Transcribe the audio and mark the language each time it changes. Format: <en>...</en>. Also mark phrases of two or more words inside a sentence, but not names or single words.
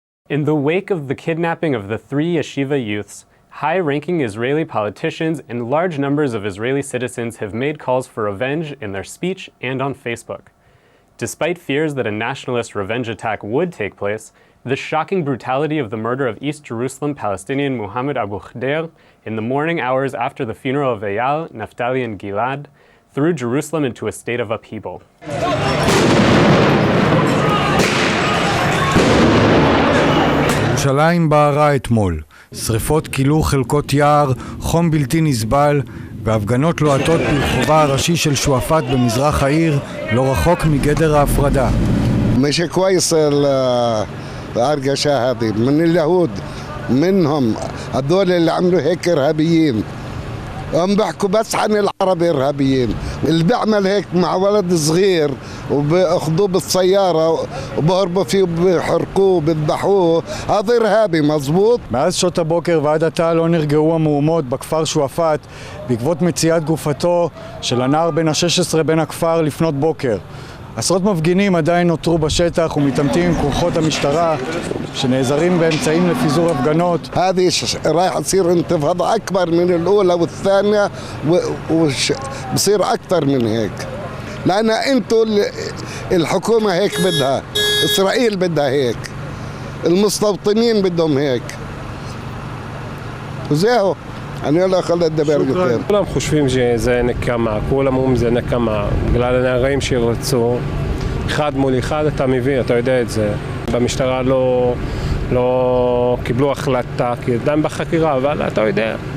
<en>In the wake of the kidnapping of the 3 yeshiva youths, high-ranking Israeli politicians and large numbers of Israeli citizens have made calls for revenge in their speech and on Facebook. Despite fears that a nationalist revenge attack would take place, the shocking brutality of the murder of East Jerusalem Palestinian Mohammed Abu Khdeir in the morning hours after the funeral of Eyal, Naftali, and Gilad threw Jerusalem into a state of upheaval.</en> <he>ירושלים בערה אתמול, שריפות כילו חלקות יער, חום בלתי נסבל והפגנות לוהטות ברחובה הראשי של שועפאט במזרח העיר, לא רחוק מגדר ההפרדה.</he> <ar>مش كويس الأرجشة هذه من اليهود منهم هذول اللي عملوا هيك إرهابيين. هم بيحكوا بس عن العرب إرهابيين. اللي بيعمل هيك مع ولد صغير وبأخذوه بالسيارة وبهربوا فيه وبيحرقوه وبيذبحوه هذا إرهابي مظبوط.</ar> <he>מאז שעות הבוקר ועד עתה לא נרגעו המהומות בכפר שועפאט בעקבות מציאת גופתו של הנער בן ה-16 בין הכפר לפנות בוקר. עשרות מפגינים עדיין נותרו בשטח ומתעמתים עם כוחות המשטרה שנעזרים באמצעים לפיזור הפגנות.</he> <ar>هذه رايح يصير انتفاضة أكبر من الأولى والثانية وبصير أكثر من هيك. لأن أنتوا الحكومة هيك بدها، إسرائيل بدها هيك، المستوطنين بدهم هيك.</ar> <he>وزيهو אני לא יכול לדבר יותר. כולם חושבים שזה נקמה, כולם אומרים זה נקמה, בגלל הנערים שירצו, אחד מול אחד אתה מבין, אתה יודע את זה. במשטרה לא קיבלו החלטה, כי עדיין בחקירה, אבל אתה יודע.</he>